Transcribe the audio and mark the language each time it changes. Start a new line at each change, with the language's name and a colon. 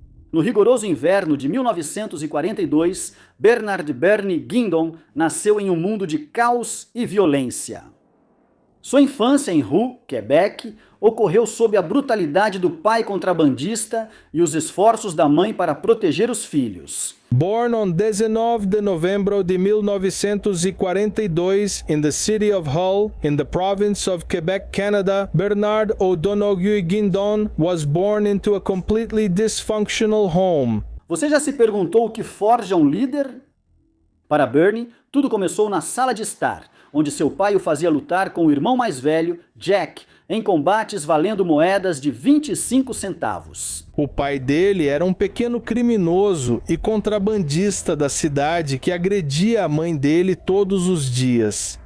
Portuguese: No rigoroso inverno de 1942, Bernard Bernie Guindon nasceu em um mundo de caos e violência. Sua infância em Roux, Quebec, ocorreu sob a brutalidade do pai contrabandista e os esforços da mãe para proteger os filhos.
English: Born on
Portuguese: 19 de novembro de 1942
English: in the city of Hull, in the province of Quebec, Canada, Bernard O'Donoghue Guindon was born into a completely dysfunctional home.
Portuguese: Você já se perguntou o que forja um líder? Para Bernie, tudo começou na sala de estar, onde seu pai o fazia lutar com o irmão mais velho, Jack, em combates valendo moedas de 25 centavos. O pai dele era um pequeno criminoso e contrabandista da cidade que agredia a mãe dele todos os dias.